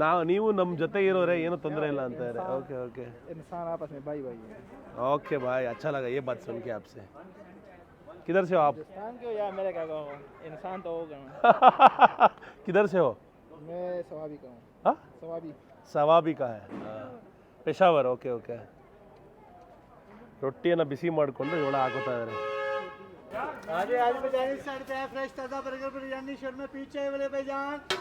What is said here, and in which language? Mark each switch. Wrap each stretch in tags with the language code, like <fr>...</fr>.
<kn>ನೀವು ನಮ್ಮ ಜೊತೆ ಇರೋರೆ, ಏನು ತೊಂದರೆ ಇಲ್ಲ ಅಂತಾರೆ.</kn> <hi>ओके ओके, इंसान आपस में भाई भाई है. ओके भाई, अच्छा लगा ये बात सुन के आपसे. किधर से हो आप? हिंदुस्तान के हो या अमेरिका का हो, इंसान तो होगा. किधर से हो? मैं सवाबी का हूँ. हाँ, ಸವಾಬಿ का है.</hi> <kn>ಪೆಶಾವರ್. Okay okay. ರೊಟ್ಟಿಯನ್ನು ಬಿಸಿ ಮಾಡಿಕೊಂಡು ಇವಳ ಹಾಕೋತಾ ಇದ್ದಾರೆ.</kn> <hi>आज बिरयानी साइड पे है. फ्रेश ताज़ा बर्गर बिरयानी शर्मा पीछे वाले भाईजान.</hi>